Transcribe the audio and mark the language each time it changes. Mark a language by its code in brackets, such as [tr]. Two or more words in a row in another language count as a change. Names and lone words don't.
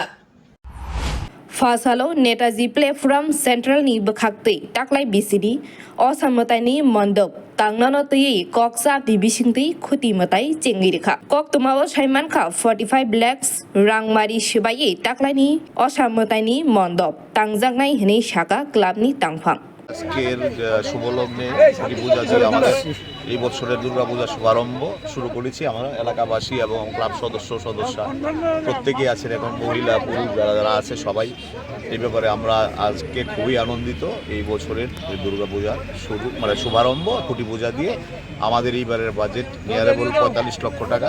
[trp] Fasalo netaji platform central ni bakhatai taklai bisini osramatai ni mondok tanglana tui koksa dibisingti khuti matai cengirika. Kok tumawo saiman kha 45 lakhs rangmari sibai taklai ni osramatai ni mondok tangjangnai hini shaka club ni tangphang. [bn] আজকের শুভ লগ্নে ছুটি পূজা দিয়ে আমাদের এই বছরের দুর্গাপূজা শুভারম্ভ শুরু করেছি। আমরা এলাকাবাসী এবং ক্লাব সদস্যরা প্রত্যেকেই আছেন, এখন মহিলা পুরুষ যারা আছে সবাই এই ব্যাপারে আমরা আজকে খুবই আনন্দিত। এই বছরের দুর্গাপূজার শুভারম্ভ ছুটি পূজা দিয়ে আমাদের এইবারের বাজেট নিয়ারেবল 45 লক্ষ টাকা।